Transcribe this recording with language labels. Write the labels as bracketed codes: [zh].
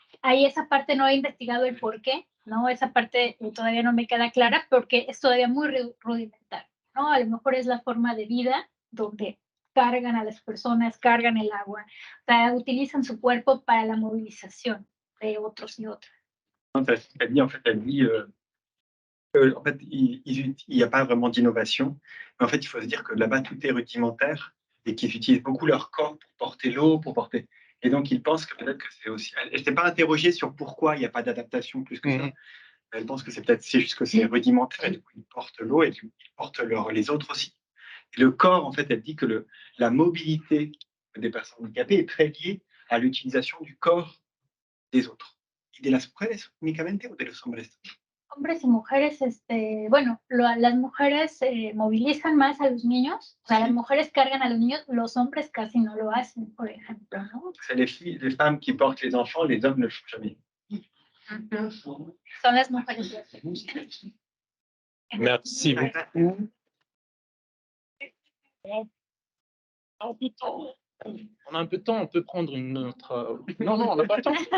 [es] Ahí esa parte no he investigado el por qué, ¿no? Esa parte todavía no me queda clara porque es todavía muy rudimentario, ¿no? A lo mejor es la forma de vida donde cargan a las personas, cargan el agua, o sea, utilizan su cuerpo para la movilización de otros y otras. [fr] Elle dit, en fait, en fait, il n'y a pas vraiment d'innovation, mais en fait, il faut se dire que là-bas, tout est rudimentaire et qu'ils utilisent beaucoup leur corps pour porter l'eau, pour porter... Et donc, ils pensent que peut-être que c'est aussi... Elle ne s'est pas interrogée sur pourquoi il n'y a pas d'adaptation plus que ça. Elle pense que c'est juste que c'est rudimentaire et du coup, ils portent l'eau et ils portent les autres aussi. Et le corps, en fait, elle dit que la mobilité des personnes handicapées est très liée à l'utilisation du corps des autres. [es] ¿Y de las mujeres únicamente o de los hombres? Hombres y mujeres, bueno, las mujeres movilizan más a los niños, o sea, las mujeres cargan a los niños, los hombres casi no lo hacen, por ejemplo, ¿no? [fr] C'est les femmes qui portent les enfants, les hommes ne le font jamais. [es] Son las mujeres. [fr] Merci beaucoup. On a un peu de temps, on peut prendre une autre... Non, on n'a pas le temps.